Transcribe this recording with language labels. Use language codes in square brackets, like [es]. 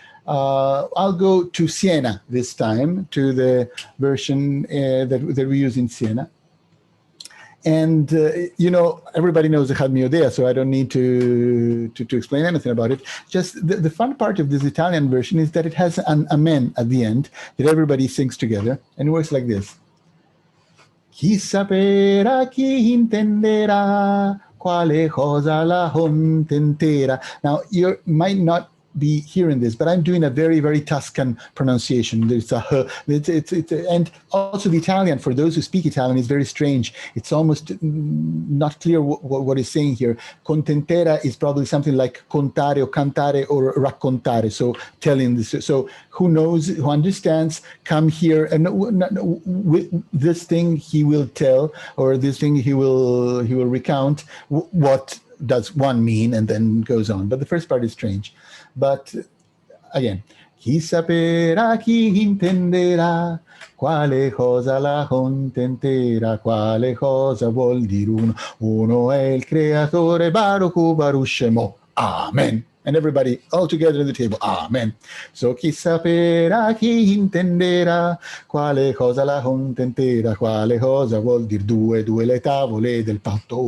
[en] I'll go to Siena this time, to the version that we use in Siena. And, everybody knows Echad Miodea, so I don't need to explain anything about it. Just the fun part of this Italian version is that it has an amen at the end that everybody sings together, and it works like this. [it] Chi saperà, chi intenderà, quale cosa la contentera. [en] Now, you might not be hearing this, but I'm doing a very, very Tuscan pronunciation. There's a h, and also the Italian, for those who speak Italian, is very strange. It's almost not clear what is saying here. Contentera is probably something like contare or cantare or raccontare, so telling this. So who knows, who understands, come here, and this thing he will tell, or this thing he will recount. What does one mean, and then goes on. But the first part is strange. [it] But again, chi saperà, chi intenderà, quale cosa la contenterà, quale cosa vuol dire uno. Uno è il creatore, [he] Baruch Hu Baruch Shemo. [it] Amen. [en] And everybody all together at the table. Amen. So [it] chi saperà, chi intenderà, quale cosa la contenterà, quale cosa vuol dire due le tavole del patto.